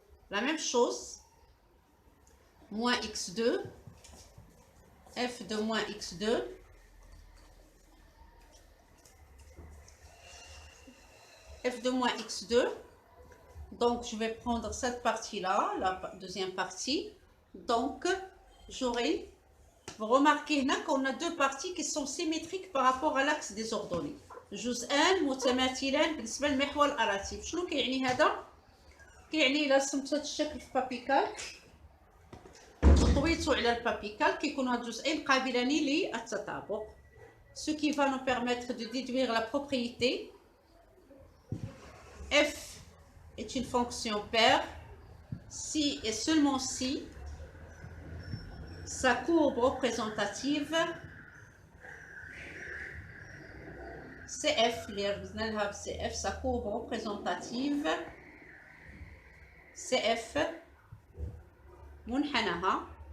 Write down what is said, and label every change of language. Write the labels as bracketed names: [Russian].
[French] La même chose, moins x2, f de moins x2, f de moins x2, donc je vais prendre cette partie-là, la deuxième partie, donc j'aurai, vous remarquez là qu'on a deux parties qui sont symétriques par rapport à l'axe des ordonnées. [Arabic] جزءان متماثلان بالنسبة للمحور الأراتب. شنو كيعني هذا؟ كيعني إلا رسمت هذا الشكل في بابيكات طويتوا على البابيكال كيكونوا هاد الجزئين قابلين للتطابق. [French] Ce qui va nous permettre de déduire la propriété f est une fonction paire si et seulement si sa courbe représentative CF, CF, sa courbe représentative CF [Arabic] منحناها.